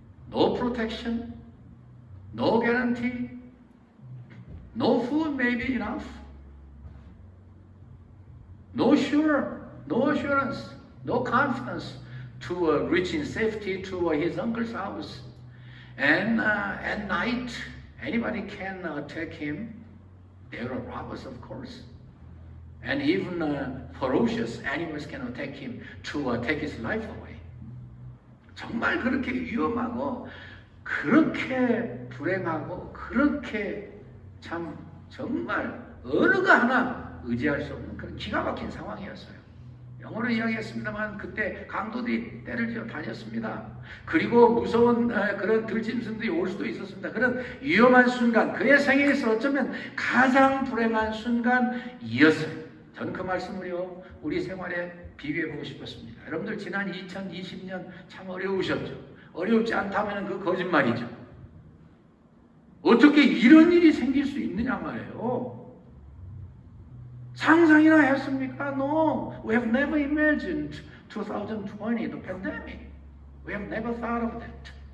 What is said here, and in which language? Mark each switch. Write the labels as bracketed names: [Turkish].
[English] No protection, no guarantee, no food may be enough, no assurance, no confidence to reach in safety to his uncle's house. And at night, anybody can attack him. They are robbers, of course. And even ferocious animals can attack him to take his life away. [Korean] 정말 그렇게 위험하고 그렇게 불행하고 그렇게 참 정말 어느 거 하나 의지할 수 없는 그런 기가 막힌 상황이었어요. 영어로 이야기했습니다만 그때 강도들이 때를 지어 다녔습니다. 그리고 무서운 그런 들짐승들이 올 수도 있었습니다. 그런 위험한 순간, 그의 생애에서 어쩌면 가장 불행한 순간이었어요. 저는 그 말씀을요 우리 생활에 비교해보고 싶었습니다. 여러분들 지난 2020년 참 어려우셨죠. 어렵지 않다면 그 거짓말이죠. 어떻게 이런 일이 생길 수 있느냐 말이에요. 상상이나 했습니까? [English] No, we have never imagined 2020, the pandemic. We have never thought of that.